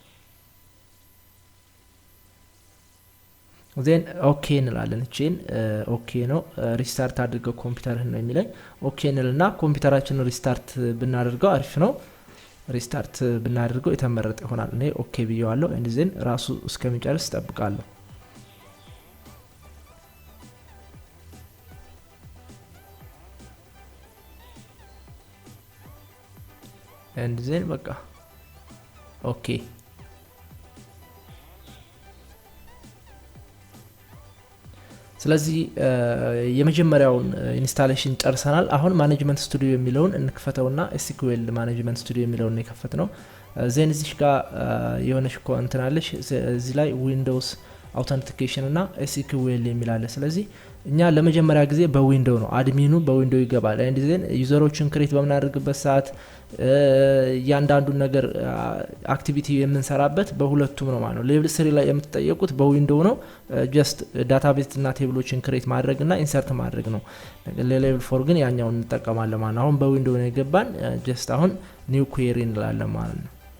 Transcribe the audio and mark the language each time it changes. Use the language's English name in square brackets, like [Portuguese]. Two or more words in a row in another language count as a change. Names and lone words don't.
[Amharic] then ኦኬ እንላለን እቺን ኦኬ ነው ሪስታርት አድርገው ኮምፒውተርህን ነው የሚለኝ ኦኬ እንልና ኮምፒውተራችንን ሪስታርት ብናደርገው አሪፍ ነው ሪስታርት ብናደርገው የተመረጠ ይሆናል እኔ ኦኬ ብየዋለሁ [English] and then [Amharic] ራሱ እስከሚጨርስ ተጠብቃለሁ [English] and then [Amharic] በቃ ኦኬ ስለዚህ የመጀመሪያውን ኢንስታሌሽን ጨርሰናል አሁን ማኔጅመንት ስቱዲዮ የሚለውን እንክፈተውና SQL ማኔጅመንት ስቱዲዮ የሚለውን እንከፈተው ዜን እዚህ ጋር የሆነች ኮንትናለሽ እዚህ ላይ [English] Windows authentication [Amharic] እና SQL የሚላለ ስለዚህ እኛ ለመጀመሪያ ጊዜ በዊንዶው ነው አድሚኑ በዊንዶው ይገባል [English] and then [Amharic] ዩዘሮችን ክሬት በመናደርግበት ሰዓት ያንዳንዱ ነገር አክቲቪቲ የምንሰራበት በሁለቱም ነው ማለት ነው ሌቭል 3 ላይ የምትጠየቁት በዊንዶው ነው [English] just database [Amharic] እና ቴብሎችን ክሬት ማድረግና ኢንሰርት ማድረግ ነው ለሌቭል 4 ግን ያኛውን እንጠቀማለን ማለት ነው አሁን በዊንዶው ነው የገባን ጀስት አሁን [English] new query [Amharic] እንላለን ማለት ነው